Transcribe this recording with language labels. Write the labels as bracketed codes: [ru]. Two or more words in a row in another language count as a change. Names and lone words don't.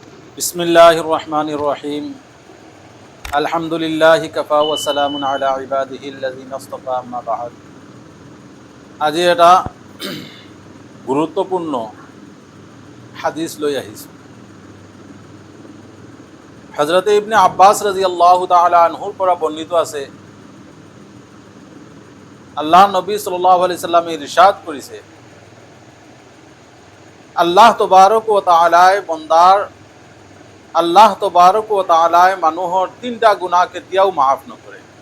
[ar] بسم الله الرحمن الرحيم. الحمد لله كفى وسلام على عباده الذين اصطفى، أما بعد. [as] আজি এটা গুৰুত্বপূৰ্ণ হাদিস লৈ আহিছোঁ। হযরত ইবনে আব্বাস [ar] رضي الله تعالى عنه [as] পৰা বৰ্ণিত আছে, আল্লাহ নবী [ar] صلى الله عليه وسلم [as] ইরশাদ কৰিছে, [ar] الله تبارك وتعالى [as] মানুহৰ তিনিটা গুনাহ কেতিয়াও মাফ নকৰে।